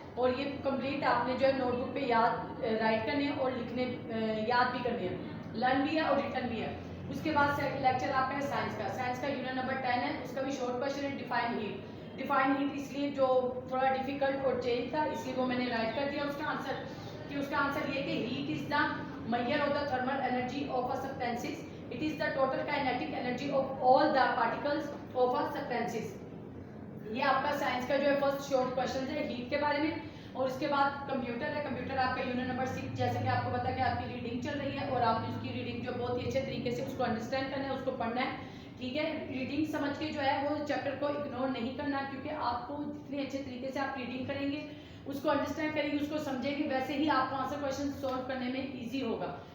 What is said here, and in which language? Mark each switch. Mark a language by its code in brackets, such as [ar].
[hi] और ये कंप्लीट आपने जो है नोटबुक पे याद राइट करने हैं और लिखने याद भी करने हैं, लर्न भी है और रिटर्न भी है। उसके बाद लेक्चर आपका है साइंस का यूनिट नंबर 10 है। उसका भी शॉर्ट क्वेश्चन है डिफाइन हीट इसलिए जो थोड़ा डिफिकल्ट और चेंज था इसलिए वो मैंने राइट कर दिया उसका आंसर। कि उसका आंसर ये कि [en] Heat is the measure of the thermal energy of a substances. It is the total kinetic energy of all the particles of a substances. [hi] ये आपका साइंस का जो है फर्स्ट शॉर्ट क्वेश्चन है हीट के बारे में। और उसके बाद कंप्यूटर है। कंप्यूटर आपका यूनिट नंबर 6 जैसे कि आपको पता है कि आपकी रीडिंग चल रही है और आपने उसकी रीडिंग जो बहुत ही अच्छे तरीके से उसको अंडरस्टैंड करना है, उसको पढ़ना है। ठीक है, रीडिंग समझ के जो है वो चैप्टर को इग्नोर नहीं करना, क्योंकि आपको जितने अच्छे तरीके से आप रीडिंग करेंगे, उसको अंडरस्टैंड करेंगे, उसको समझेंगे, वैसे ही आपको आंसर क्वेश्चन सॉल्व करने में इजी होगा।